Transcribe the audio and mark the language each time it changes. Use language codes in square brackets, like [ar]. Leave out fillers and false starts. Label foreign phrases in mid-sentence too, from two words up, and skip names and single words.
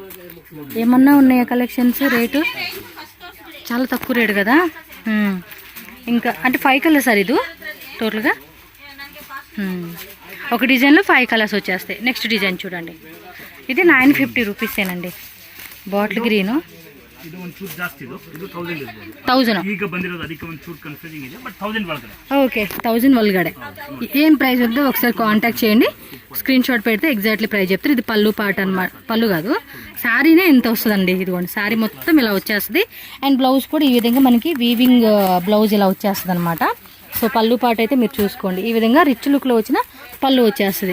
[te] ఏమన్నా ఉన్నాయా కలెక్షన్స్? రేటు చాలా తక్కువ రేటు కదా. ఇంకా అంటే 5 [en] colours sir [te] ఇది టోటల్గా. ఒక డిజైన్లో 5 కలర్స్ వచ్చేస్తాయి. [en] next design [te] చూడండి. ఇది 950 రూపీసేనండి. [en] bottle green [kn] ಇದು ಒಂದು ಚೂರು ಜಾಸ್ತಿ ಇದು 1000 ಇರಬಹುದು 1000 ಈಗ ಬಂದಿರೋದು ಅದಕ್ಕೆ ಒಂದು ಚೂರು ಕನ್ಫ್ಯೂಸಿಂಗ್ ಇದೆ ಬಟ್ 1000 ಒಳಗಡೆ [te] ఓకే 1000 ಒಳಗಡೆ ఏం ప్రైస్ ఉందో ఒకసారి కాంటాక్ట్ చేయండి [en] screenshot [te] పెడితే [en] exactly price [te] చెప్తారు. ఇది పళ్ళు పాట అన్నమాట, పళ్ళు కాదు శారీనే ఎంత వస్తుందండి. ఇదిగోండి శారీ మొత్తం ఇలా వచ్చేస్తుంది. [en] and blouse [te] కూడా ఈ విధంగా మనకి [en] weaving blouse [te] ఇలా వచ్చేస్తుంది అనమాట. సో పళ్ళు పాట అయితే మీరు చూసుకోండి, ఈ విధంగా రిచ్ లుక్లో వచ్చిన పళ్ళు వచ్చేస్తుంది.